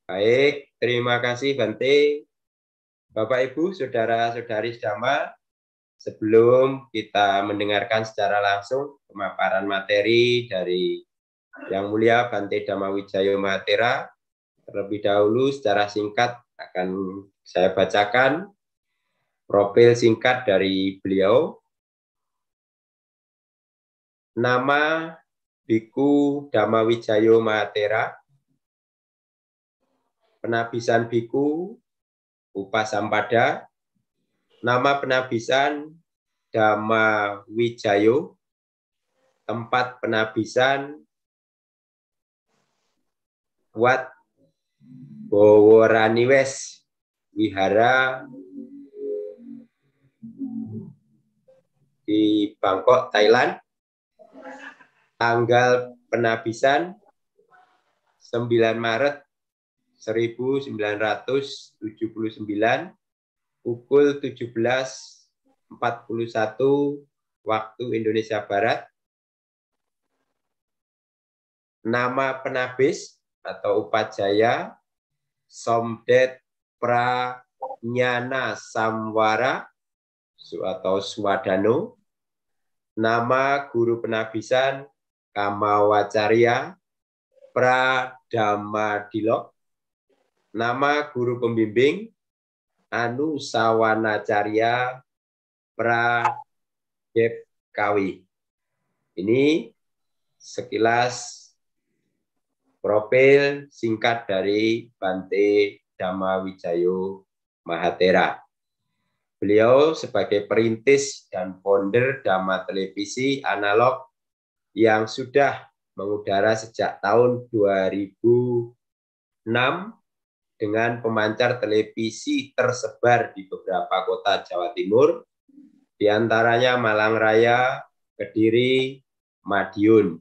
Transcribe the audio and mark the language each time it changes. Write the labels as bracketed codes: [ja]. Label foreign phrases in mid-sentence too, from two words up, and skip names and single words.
[id] Baik, terima kasih, Bante. Bapak, Ibu, Saudara-saudari sedama, sebelum kita mendengarkan secara langsung pemaparan materi dari Yang Mulia Bante Dhamma Wijayo Mahatera, terlebih dahulu secara singkat akan saya bacakan profil singkat dari beliau. Nama Biku Dhamma Wijayo Mahatera, penabisan Biku Upasampada, nama penabisan Dhamma Wijayo, tempat penabisan Wat Boworaniwes, Wihara di Bangkok, Thailand. Tanggal penabisan 9 Maret 1979 pukul 17.41 waktu Indonesia Barat. Nama penabis atau upajaya Somdet Pranyana Samwara atau Swadano. Nama guru penabisan Kamawacarya Pradhamadilok. Nama guru pembimbing Anusawanacarya Pradepkawi. Ini sekilas profil singkat dari Bante Dhamma Wijayo Mahatera. Beliau sebagai perintis dan founder Dhamma Televisi Analog yang sudah mengudara sejak tahun 2006 dengan pemancar televisi tersebar di beberapa kota Jawa Timur, di antaranya Malang Raya, Kediri, Madiun.